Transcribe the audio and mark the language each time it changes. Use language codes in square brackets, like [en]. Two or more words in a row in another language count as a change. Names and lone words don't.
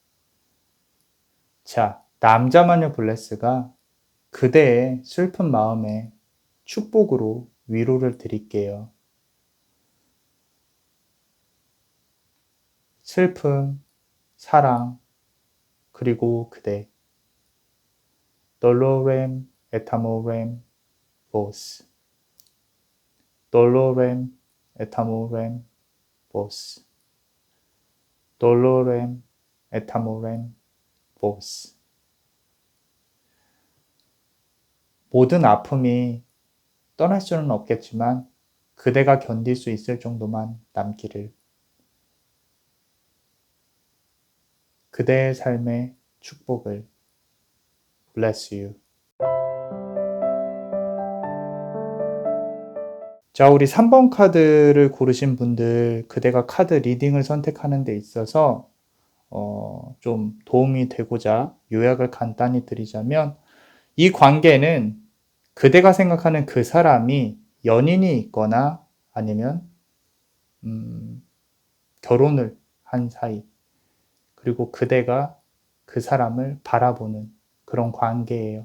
[ko] 자, 남자마녀 블레스가 그대의 슬픈 마음에 축복으로 위로를 드릴게요. 슬픔, 사랑, 그리고 그대. [la] Dolorem et amorem vos. Dolorem et amorem vos. Dolorem et amorem vos. [ko] 모든 아픔이 떠날 수는 없겠지만 그대가 견딜 수 있을 정도만 남기를. 그대의 삶의 축복을. [en] Bless you. [ko] 자, 우리 3번 카드를 고르신 분들, 그대가 카드 리딩을 선택하는 데 있어서 좀 도움이 되고자 요약을 간단히 드리자면, 이 관계는 그대가 생각하는 그 사람이 연인이 있거나 아니면 결혼을 한 사이, 그리고 그대가 그 사람을 바라보는 그런 관계예요.